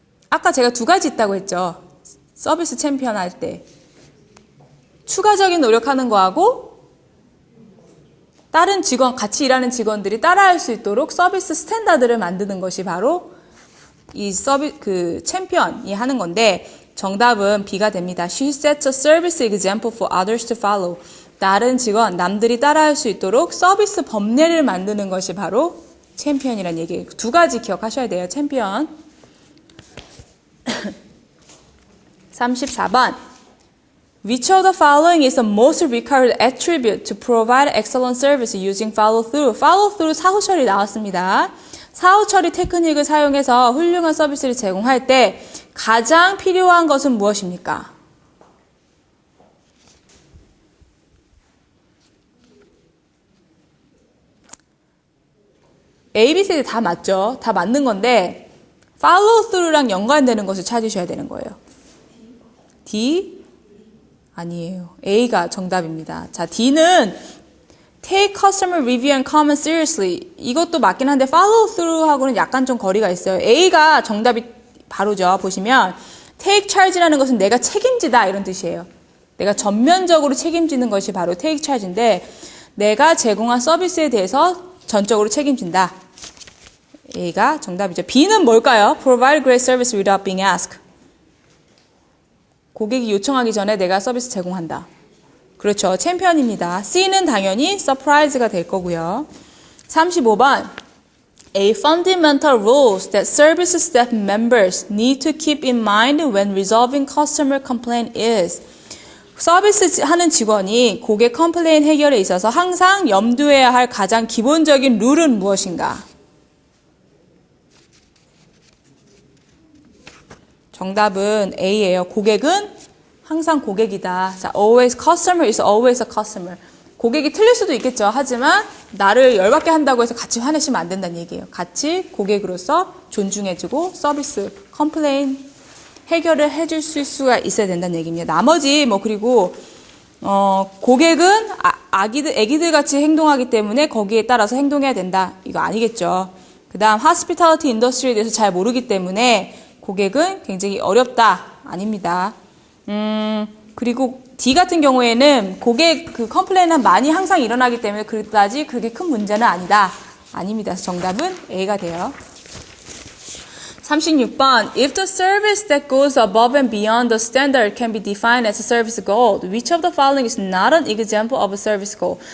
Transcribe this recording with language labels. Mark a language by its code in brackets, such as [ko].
[ko] 아까 제가 두 가지 있다고 했죠. 서비스 챔피언 할 때. 추가적인 노력하는 거하고 다른 직원, 같이 일하는 직원들이 따라할 수 있도록 서비스 스탠다드를 만드는 것이 바로 이 챔피언이 하는 건데 정답은 B가 됩니다. [en] She sets a service example for others to follow. [ko] 다른 직원, 남들이 따라할 수 있도록 서비스 법례를 만드는 것이 바로 챔피언이라는 얘기예요. 두 가지 기억하셔야 돼요. 챔피언. 34번. [en] Which of the following is the most required attribute to provide excellent service using follow through? [ko] follow through 사후 처리 나왔습니다. 사후 처리 테크닉을 사용해서 훌륭한 서비스를 제공할 때 가장 필요한 것은 무엇입니까? A, B, C, D 다 맞죠? 다 맞는 건데 follow through랑 연관되는 것을 찾으셔야 되는 거예요. D? 아니에요. A가 정답입니다. [en] 자, [ko] D는 [en] take customer review and comment seriously. [ko] 이것도 맞긴 한데 follow through하고는 약간 좀 거리가 있어요. A가 정답이 바로죠. 보시면 take charge라는 것은 내가 책임지다 이런 뜻이에요. 내가 전면적으로 책임지는 것이 바로 take charge인데 내가 제공한 서비스에 대해서 전적으로 책임진다. A가 정답이죠. B는 뭘까요? [en] Provide great service without being asked. [ko] 고객이 요청하기 전에 내가 서비스 제공한다. 그렇죠. 챔피언입니다. C는 당연히 surprise가 될 거고요. 35번. [en] A fundamental rules that service staff members need to keep in mind when resolving customer complaint is. [ko] 서비스 하는 직원이 고객 컴플레인 해결에 있어서 항상 염두해야 할 가장 기본적인 룰은 무엇인가? 정답은 A예요. 고객은 항상 고객이다. 자, [en] always customer is always a customer. [ko] 고객이 틀릴 수도 있겠죠. 하지만 나를 열받게 한다고 해서 같이 화내시면 안 된다는 얘기예요. 같이 고객으로서 존중해주고 서비스, 컴플레인 해결을 해줄 수가 있어야 된다는 얘기입니다. 나머지 그리고 고객은 애기들 같이 행동하기 때문에 거기에 따라서 행동해야 된다. 이거 아니겠죠. 그 다음 hospitality industry에 대해서 잘 모르기 때문에 고객은 굉장히 어렵다. 아닙니다. 그리고 D 같은 경우에는 고객 컴플레인은 많이 항상 일어나기 때문에 그다지 그게 큰 문제는 아니다. 아닙니다. 정답은 A가 돼요. 36번. [en] If the service that goes above and beyond the standard can be defined as a service goal, which of the following is not an example of a service goal?